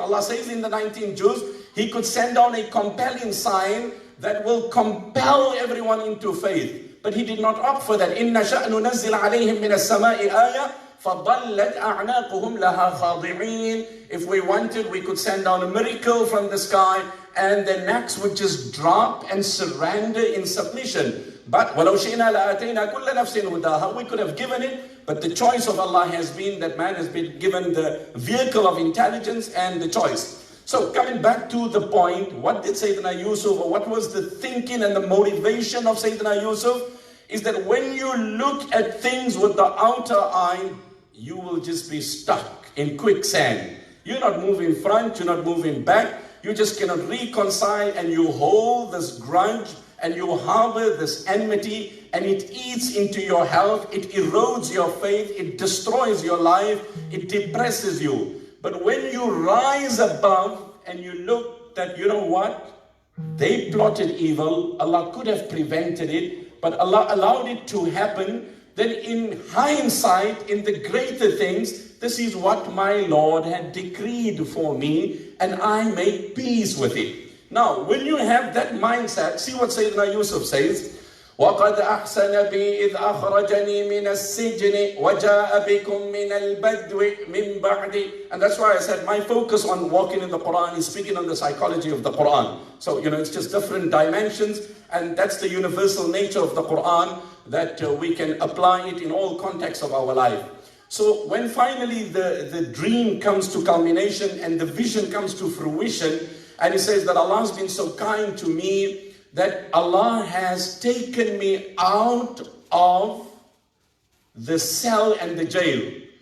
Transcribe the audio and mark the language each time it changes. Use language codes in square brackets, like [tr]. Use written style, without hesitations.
[en] Allah says in the 19 juz, He could send down a compelling sign that will compel everyone into faith. But He did not opt for that. [ar] إِنَّ شَأْنُ نُنَزِّلْ عَلَيْهِمْ مِنَ السَّمَاءِ آيَةً فَضَلَّتْ أَعْنَاقُهُمْ لَهَا خَاضِعِينَ. [en] If we wanted, we could send down a miracle from the sky, and their necks would just drop and surrender in submission. But [ar] وَلَوْ شِئْنَا لَآتَيْنَا كُلَّ نَفْسٍ هُدَاهَا. [en] We could have given it, but the choice of Allah has been that man has been given the vehicle of intelligence and the choice. So coming back to the point, what did Sayyidina Yusuf, or what was the thinking and the motivation of Sayyidina Yusuf, is that when you look at things with the outer eye, you will just be stuck in quicksand. You're not moving front, you're not moving back. You just cannot reconcile, and you hold this grudge and you harbor this enmity, and it eats into your health, it erodes your faith, it destroys your life, it depresses you. But when you rise above and you look that, you know what? They plotted evil, Allah could have prevented it, but Allah allowed it to happen. Then in hindsight, in the greater things, this is what my Lord had decreed for me, and I made peace with it. Now, when you have that mindset, see what Sayyidina Yusuf says, [ar] وَقَدْ أَحْسَنَ بِي إِذْ أَخْرَجَنِي مِنَ السِّجْنِ وَجَاءَ بِكُم مِّنَ الْبَدْوِ مِن بَعْدِ. [en] And that's why I said my focus on walking in the Quran is speaking on the psychology of the Quran. So, it's just different dimensions, and that's the universal nature of the Quran, that we can apply it in all contexts of our life. So when finally the dream comes to culmination and the vision comes to fruition, and he says that Allah has been so kind to me that Allah has taken me out of the cell and the jail.